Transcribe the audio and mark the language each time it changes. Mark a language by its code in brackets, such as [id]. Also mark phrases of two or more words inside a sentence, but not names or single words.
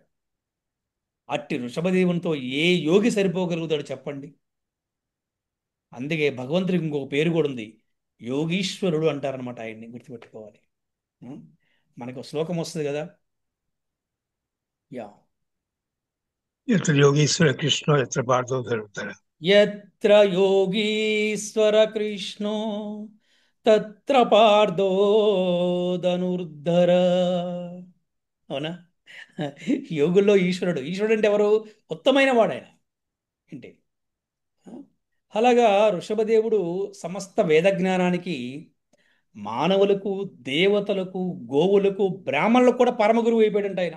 [te] అట్టి వృషభదేవునితో ఏ యోగి సరిపోగలుగుతాడు చెప్పండి? అందుకే భగవంతుడికి ఇంకొక పేరు కూడా ఉంది, యోగీశ్వరుడు అంటారనమాట. ఆయన్ని గుర్తుపెట్టుకోవాలి. ఉం? మనకు ఒక శ్లోకం వస్తుంది కదా. యా [sa] यत्र योगीश्वर कृष्णो यत्र पार्थो धनुर्धर యత్ర యోగీశ్వర కృష్ణో తత్ర పార్థో ధనుర్ధర. [te] అవునా? యోగుల్లో ఈశ్వరుడు. ఈశ్వరుడు అంటే ఎవరు? ఉత్తమైన వాడాయన. ఏంటి? అలాగా వృషభదేవుడు సమస్త వేద జ్ఞానానికి, మానవులకు, దేవతలకు, గోవులకు, బ్రాహ్మణులకు కూడా పరమగురువు అయిపోయాడంట ఆయన.